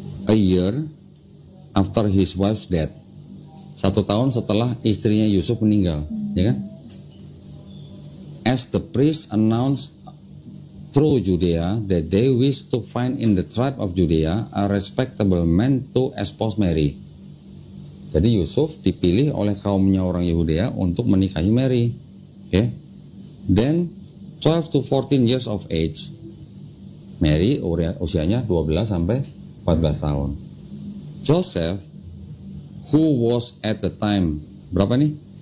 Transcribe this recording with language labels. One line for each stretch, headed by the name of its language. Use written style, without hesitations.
English: A year after his wife's death.
Indonesian: 1 tahun setelah istrinya Yusuf meninggal, ya kan?
English: As the priest announced through Judea that they wish to find in the tribe of Judea a respectable man to espouse Mary.
Indonesian: Jadi Yusuf dipilih oleh kaumnya orang Yehudea untuk menikahi Mary. Okay?
English: Then 12 to 14 years of age.
Indonesian: Mary usianya 12 sampai 14 tahun.
English: Joseph, who was at the time,
Indonesian: berapa nih?